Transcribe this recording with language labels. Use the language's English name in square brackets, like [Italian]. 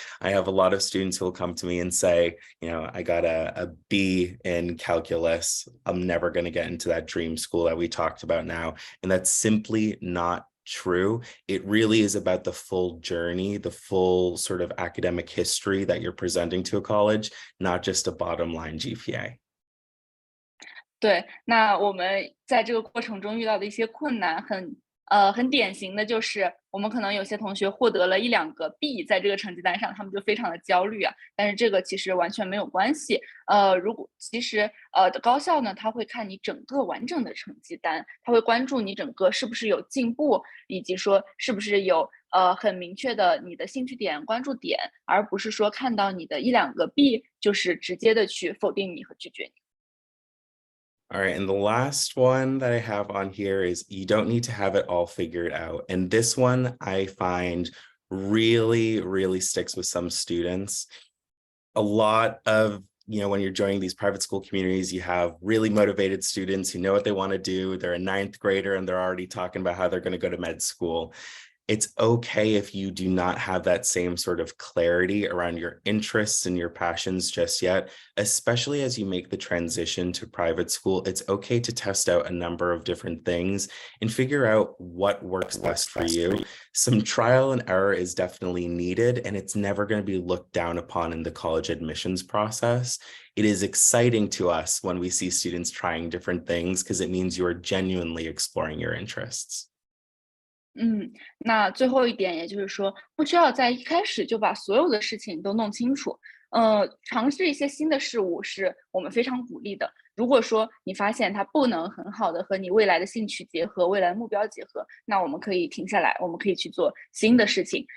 [English] I have a lot of students who will come to me and say, you know, I got a B in calculus. I'm never going to get into that dream school that we talked about now. And that's simply not true. It really is about the full journey, the full sort of academic history that you're presenting to a college, not just a bottom line GPA. [Chinese] 对，那我们在这个过程中遇到的一些困难，很典型的就是我们可能有些同学获得了1、2个 B 在这个成绩单上，他们就非常的焦虑啊。但是这个其实完全没有关系。其实高校呢，他会看你整个完整的成绩单，他会关注你整个是不是有进步，以及说是不是有很明确的你的兴趣点、关注点，而不是说看到你的1、2个 B 就是直接的去否定你和拒绝你。 [English] All right, and the last one that I have on here is you don't need to have it all figured out. And this one I find really sticks with some students. A lot of, when you're joining these private school communities, you have really motivated students who know what they want to do. They're a 9th grader and they're already talking about how they're going to go to med school. It's okay if you do not have that same sort of clarity around your interests and your passions just yet, especially as you make the transition to private school. It's okay to test out a number of different things and figure out what works best for you. Some trial and error is definitely needed, and it's never going to be looked down upon in the college admissions process. It is exciting to us when we see students trying different things because it means you are genuinely exploring your interests. [Chinese] 那最后一点，也就是说，不需要在一开始就把所有的事情都弄清楚。尝试一些新的事物是我们非常鼓励的。如果说你发现它不能很好的和你未来的兴趣结合、未来的目标结合，那我们可以停下来，我们可以去做新的事情。